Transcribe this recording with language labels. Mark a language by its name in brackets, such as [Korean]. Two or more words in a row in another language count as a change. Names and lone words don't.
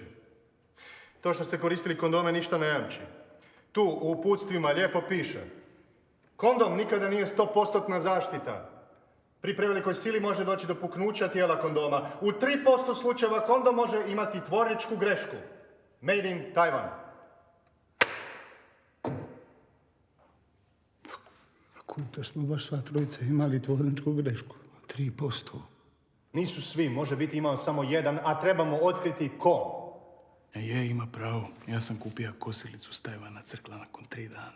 [Bosnian] To što ste koristili kondome ništa ne jamči. Tu u uputstvima lijepo piše: kondom nikada nije 100% zaštita. Pri prevelikoj sili može doći do puknuća tijela kondoma. U 3% slučajeva kondom može imati tvorničku grešku. [English] Made in Taiwan. [Bosnian] Da smo baš sva trojica imali tvorničku grešku. 3%. Nisu svi, može biti imao samo jedan, a trebamo otkriti ko. Ima pravo. Ja sam kupio kosilicu s Tajvana crkla nakon 3 dana.